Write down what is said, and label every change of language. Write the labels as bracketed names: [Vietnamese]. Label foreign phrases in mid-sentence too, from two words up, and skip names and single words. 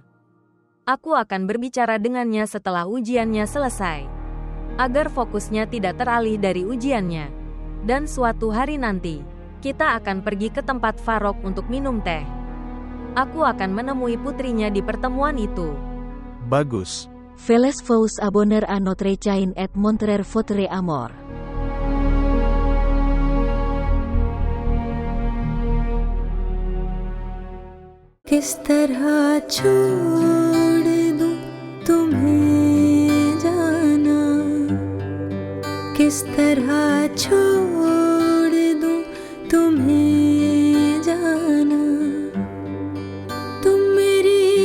[Indonesian] Aku akan berbicara dengannya setelah ujiannya selesai. Agar fokusnya tidak teralih dari ujiannya. Dan suatu hari nanti, kita akan pergi ke tempat Farok untuk minum teh. Aku akan menemui putrinya di pertemuan itu. Bagus. [French] Veles vous abonner à notre chaîne et montrer votre amour. [Hindi] किस तरह छोड़ दूं तुम्हें जाना, किस तरह छोड़ दूं तुम्हें जाना, तुम मेरी